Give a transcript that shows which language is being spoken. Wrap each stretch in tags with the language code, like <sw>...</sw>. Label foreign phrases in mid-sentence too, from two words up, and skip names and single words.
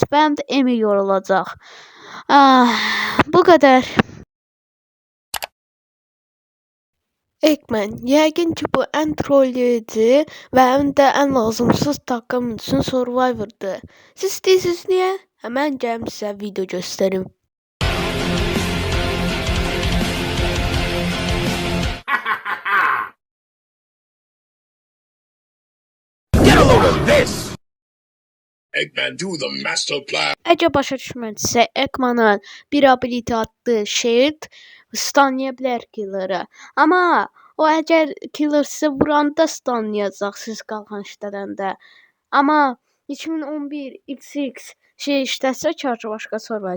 <az>Mənim də emi yorulacaq. Bu qədər. Eggman, yəqin ki bu ən trolledici və həm də ən lazımsız takım üçün Survivor'dır. Siz istəyirsiniz niyə? Həmən gəlim sizə video göstərim.</az> <en>Get a load of this! Eggman, do the master plan.</en> <az>Əgər başa düşmədinizsə, Eggman'ın bir ability atdığı Shield stunlaya bilər killer'ı. Amma o əgər killer sizə vuranda stunlayacaq siz qalxan işlədəndə. Amma 2011 XX şey işlətsə karşı başqa Survivor.</az>